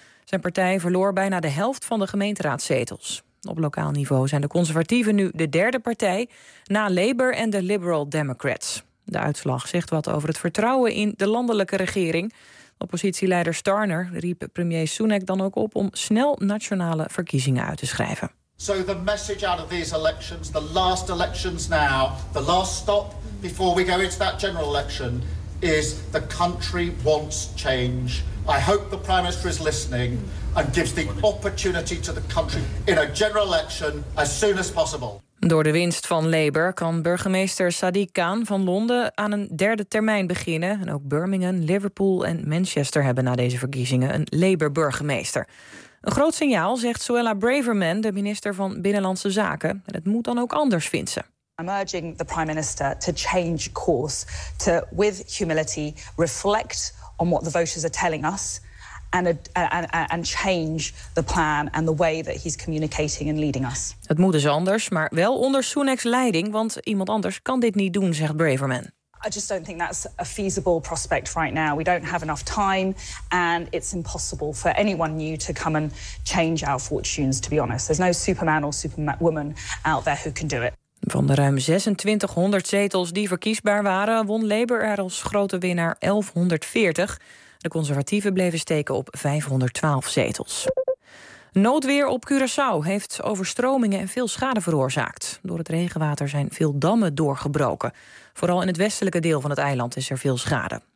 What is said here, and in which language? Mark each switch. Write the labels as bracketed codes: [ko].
[nl] Zijn partij verloor bijna de helft van de gemeenteraadszetels. Op lokaal niveau zijn de conservatieven nu de derde partij na Labour en de Liberal Democrats. De uitslag zegt wat over het vertrouwen in de landelijke regering. Oppositieleider Starmer riep premier Sunak dan ook op om snel nationale verkiezingen uit te schrijven. [en] So the message out of these elections, the last elections now, the last stop before we go into that general election is the country wants change. I hope the Prime Minister is listening and gives the opportunity to the country in a general election as soon as possible. [nl] Door de winst van Labour kan burgemeester Sadiq Khan van Londen aan een derde termijn beginnen. En ook Birmingham, Liverpool en Manchester hebben na deze verkiezingen een Labour-burgemeester. Een groot signaal, zegt Suella Braverman, de minister van Binnenlandse Zaken. En het moet dan ook anders, vindt ze. [en] I'm urging the Prime Minister to change course, to with humility reflect on what the voters are telling us and change the plan and the way that he's communicating and leading us. [nl] Het moet dus anders, maar wel onder Sunak's leiding, want iemand anders kan dit niet doen, zegt Braverman. [en] I just don't think that's a feasible prospect right now. We don't have enough time and it's impossible for anyone new to come and change our fortunes, to be honest. There's no superman or superwoman out there who can do it. [nl] Van de ruim 2600 zetels die verkiesbaar waren, won Labour er als grote winnaar 1140. De conservatieven bleven steken op 512 zetels. Noodweer op Curaçao heeft overstromingen en veel schade veroorzaakt. Door het regenwater zijn veel dammen doorgebroken. Vooral in het westelijke deel van het eiland is er veel schade.